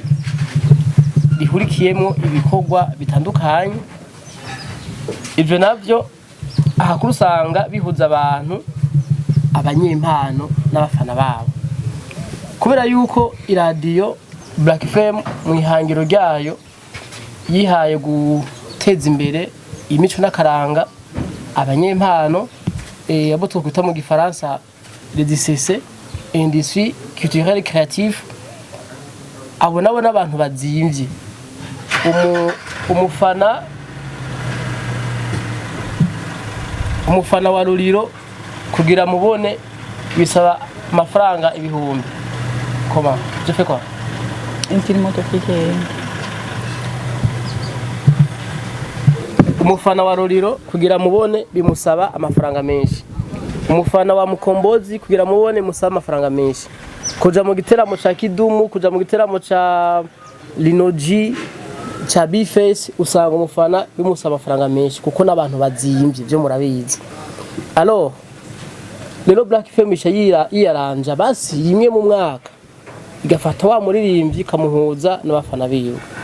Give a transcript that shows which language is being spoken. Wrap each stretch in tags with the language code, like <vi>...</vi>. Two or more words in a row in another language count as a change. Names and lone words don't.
<rn>rihurikiyemo ibikorwa bitandukanye ivyo navyo ahakuru usanga bihuza abantu abanyempano n'abafana babo kubera yuko iradio Black FM mu ihangiro ryayo yihaye guteza imbere imico n'akaranga abanyempano abo twokwita mu gifaransa</rn> <fr>les DCC industrie culturelle créative</fr> <rn>abo nabo n'abantu bazimvye umufana wa Ruriro kugira mubone bisaba amafaranga ibihumbi</rn> <fr>comment je fais quoi Intiri motofike</fr> <rn>umufana wa Ruriro kugira mubone bimusaba amafaranga menshi umufana wa Mukombozi kugira mubone musaba amafaranga menshi kuja mu giteramo ca Kidumu kuja mu giteramo ca Linoji cha Bface usanga umufana bimusaba amafaranga menshi kuko nabantu bazimvye byo murabizi alors rero Black FM yiyaranja basi rimwe mu mwaka igafata wa muririmbyi kamuhuza n'abafana biwe</rn>